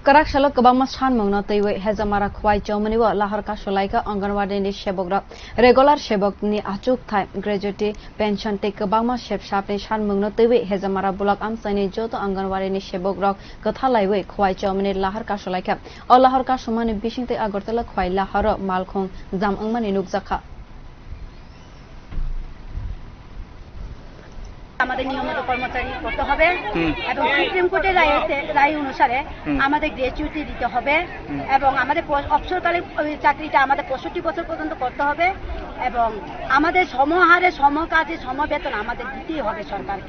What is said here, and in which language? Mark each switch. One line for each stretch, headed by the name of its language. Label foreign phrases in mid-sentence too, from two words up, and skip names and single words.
Kok Borok: Karak shalok kabama san mongno teiwe hezamara khwai chomani wa lahar ka sholaika anganwadi ni shebokra regular shebok ni achuk thai
English: graduate pension
Kok Borok: te kabama shep shap ni san mongno teiwe hezamara bulak amsani joto anganwadi ni shebok rok kathalaiwe khwai chomani lahar ka sholaika o lahar ka somani bisingte agartala khwai lahar malkhong jam angmani nukjakha
Bangla: আমাদের নিয়মিত কর্মচারী করতে হবে এবং সুপ্রিম কোর্টের রায় অনুসারে আমাদের গ্র্যাচুইটি দিতে হবে এবং আমাদের অবসরকালীন চাকরিটা আমাদের 65 বছর পর্যন্ত করতে হবে এবং আমাদের সমহারে সমকাজে সমবেতন আমাদের দিতেই হবে সরকারকে।